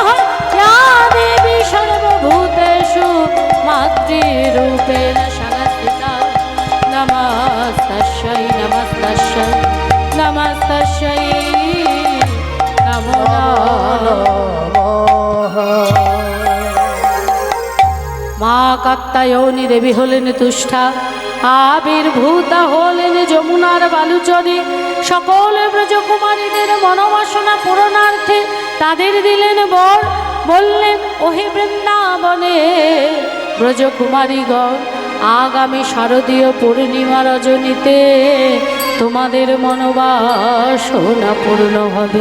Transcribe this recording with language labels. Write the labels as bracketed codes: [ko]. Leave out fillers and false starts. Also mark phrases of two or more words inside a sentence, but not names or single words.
[sa] या देवी सर्वभूतेषु मातृरूपेण संस्थिता नमस्तस्यै नमस्तस्यै नमस्तस्यै नमो नमः। [bn] মা কাত্যায়নী দেবী হলেন তুষ্ঠা, আবির্ভূতা হলেন যমুনার বালুচরে। সকল ব্রজকুমারীদের মনোবাসনা পূরণার্থে তাদের দিলেন বর, বললেন, ওহে বৃন্দাবনে ব্রজকুমারীগণ, আগামী শারদীয় পূর্ণিমা রজনীতে তোমাদের মনোবাসনা পূর্ণ হবে।